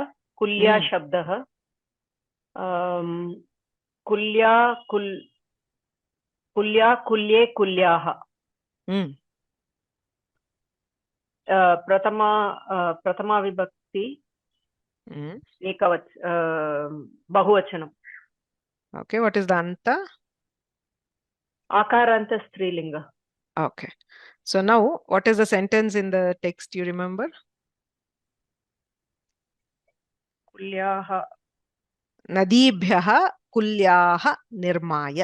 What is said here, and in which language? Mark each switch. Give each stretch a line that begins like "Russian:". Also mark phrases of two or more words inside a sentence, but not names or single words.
Sanskrit: कुल्या शब्दः। कुल्या कुल्ये कुल्याः. प्रथमा विभक्तिः. Bahuvachanam.
English: Okay, what is the anta?
Sanskrit: आकारान्त स्त्रीलिङ्ग.
English: Okay. So now, what is the sentence in the text you remember?
Sanskrit: Kulyaha. नदीभ्यः कुल्याः निर्मय.